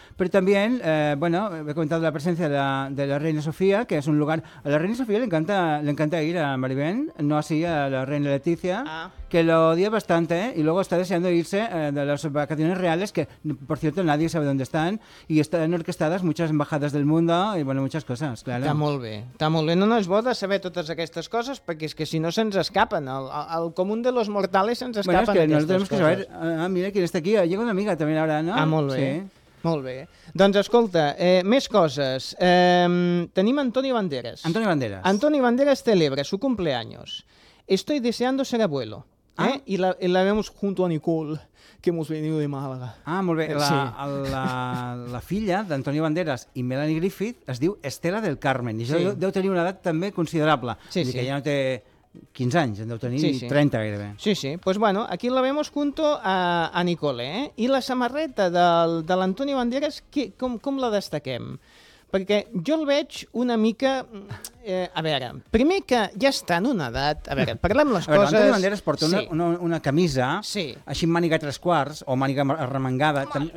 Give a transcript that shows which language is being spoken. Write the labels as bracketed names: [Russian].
[Spanish] Pero también, bueno, he comentado la presencia de la reina Sofía, que es un lugar... A la reina Sofía le encanta ir a Maribén, no así a la reina Letizia. Ah. Que lo odia bastante y luego está deseando irse de las vacaciones reales, que por cierto nadie sabe dónde están, y están orquestadas muchas embajadas del mundo y bueno, muchas cosas, claro. Está muy bien. [Catalan] No, es bo de saber totes aquestes coses, perquè és que si no se'ns escapen, [Spanish] el comú de los mortales [Catalan] se'ns escapen coses. Bueno, [Spanish] es que no tenemos que saber, mira quién está aquí, llega una amiga también ahora, ¿no? [Catalan] Ah, molt bé. Sí. Molt bé. Doncs escolta, més coses. Tenim Antonio Banderas. [Spanish] Antonio Banderas celebra su cumpleaños. Estoy deseando ser abuelo. Ah. I la vemos junto a Nicole, que hemos venido de Málaga. [Catalan] Ah, molt bé. La filla d'Antonio Banderas i Melanie Griffith es diu Estela del Carmen. I sí. deu tenir una edat també considerable. Sí, sí. Que ja no té 15 anys, en deu tenir sí, sí. 30 gairebé. Sí, sí. [Spanish] Pues bueno, aquí la vemos junto a Nicole. [Catalan] I la samarreta de l'Antonio Banderas, com la destaquem? Perquè jo el veig una mica... a veure, primer que ja està en una edat... A veure, parlem les coses... A veure, Antonio Banderas porta una camisa, sí. així amb màniga tres quarts, o màniga arremangada...